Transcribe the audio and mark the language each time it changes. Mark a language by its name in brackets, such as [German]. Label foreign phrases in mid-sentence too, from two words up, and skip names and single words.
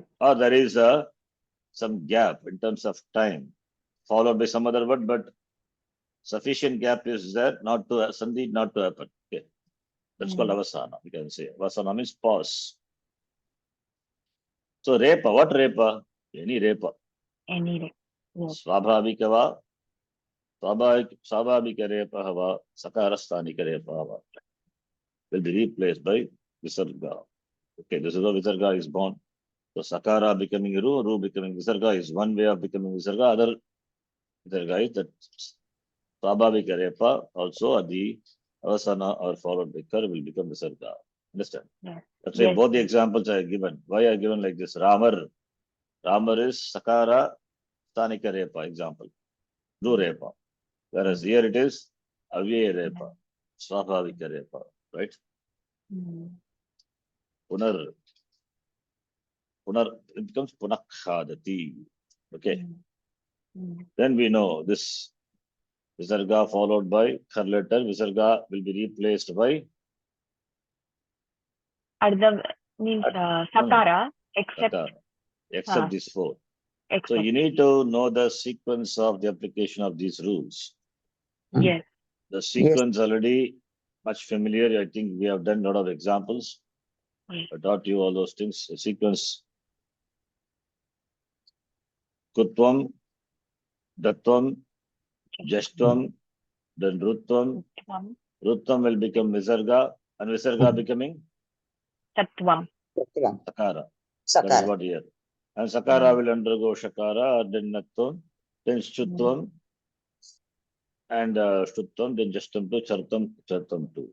[English] Or there is some gap in terms of time followed by some other word, but sufficient gap is there not to sandhi not to happen. Okay. That's called avasana. We can say avasana means pause. So repa, what repa? Any repa. Any repa. Yes. [Sanskrit] Swabhavika repah va sakarasthanika repah [English] will be replaced by visarga. Okay, this is how visarga is born. So sakara becoming ru becoming visarga is one way of becoming visarga. Other visarga is that [Sanskrit] swabhavika repah [English] also at the avasana or followed by kar will become visarga. Understand? Yes. That's why Yes. both the examples I have given. Why I have given like this? Ramar is [Sanskrit] sakara sthanika repah [English] example. [Sanskrit] Ru repah. [English] Whereas here it is [Sanskrit] avyaya repa, swabhavika repa, [English] right? Punar, it becomes punakhadati. Okay. Then we know this visarga followed by kar letter. Visarga will be replaced by Ardha means sakara, except these four. Except. So you need to know the sequence of the application of these rules. Yes. The sequence already much familiar. I think we have done a lot of examples. I taught you all those things. The sequence kutvam, dattvam, jashtvam, then rutvam. Rutvam will become visarga, and visarga becoming Tattvam. sakara. That is what here. And sakara will undergo shakara, then natvam, then shutvam, and shutvam, then jastam to chartam to.